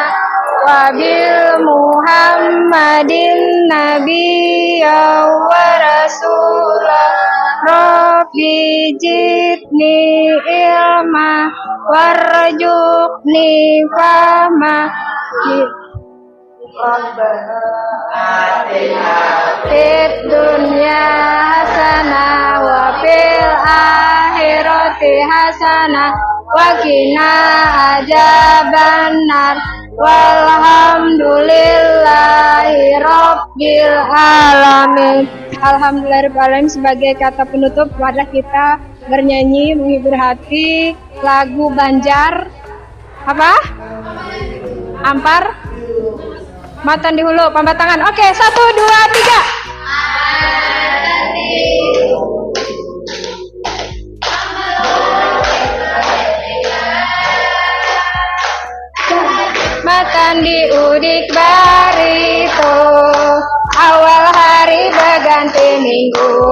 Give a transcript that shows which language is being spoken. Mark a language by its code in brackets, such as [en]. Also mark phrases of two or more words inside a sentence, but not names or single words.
[ar] وبمحمد نبيا ورسوله رب زدني علما وارزقني فهما في الدنيا حسنة وفي الآخرة حسنة وقنا عذاب النار. والحمد لله رب العالمين. الحمد لله رب العالمين. [id] Sebagai kata penutup, wadah kita bernyanyi menghibur hati lagu Banjar apa? [bjn] Ampar Matan di Hulu, pambatangan. [id] Oke, 1, 2, 3. [bjn] Matan di udik barito, awal hari berganti minggu,